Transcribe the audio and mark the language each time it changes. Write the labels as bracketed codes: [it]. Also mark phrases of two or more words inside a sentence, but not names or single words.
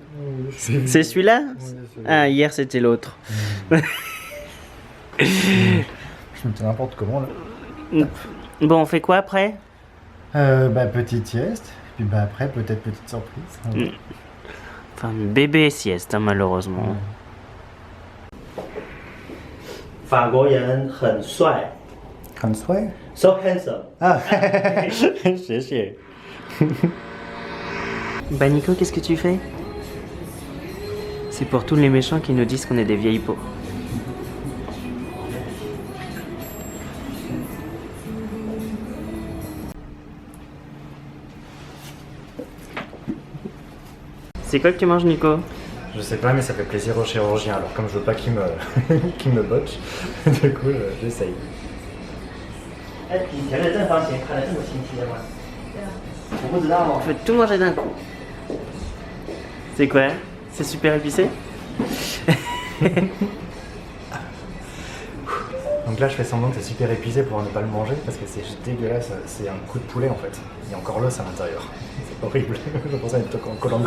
[fr] C'est celui-là? Ah, hier c'était l'autre. Je me tiens n'importe comment là. Bon, on fait quoi après? Petite sieste, puis après peut-être petite surprise. Enfin, bébé sieste, hein, malheureusement. [zh] 法国人很帅 [fr] Comme ça. [en] ，so handsome。 [fr] Ah, c'est Bah Nico, qu'est-ce que tu fais? C'est pour tous les méchants qui nous disent qu'on est des vieilles peaux. C'est quoi que tu manges Nico? Je sais pas, mais ça fait plaisir au chirurgien. Alors comme je veux pas qu'il me, qu'il me botche, du coup j'essaye. [zh] 哎，以前的正方形看得这么清晰的吗？我不知道 [fr] On 哦。 peut tout manger d'un coup. C'est quoi? C'est super épicé? Donc là je fais semblant que c'est super épuisé pour ne pas le manger parce que c'est juste dégueulasse, c'est un coup de poulet en fait. Il y a encore l'os à l'intérieur. C'est horrible, je pense à être en Koh-Lanta.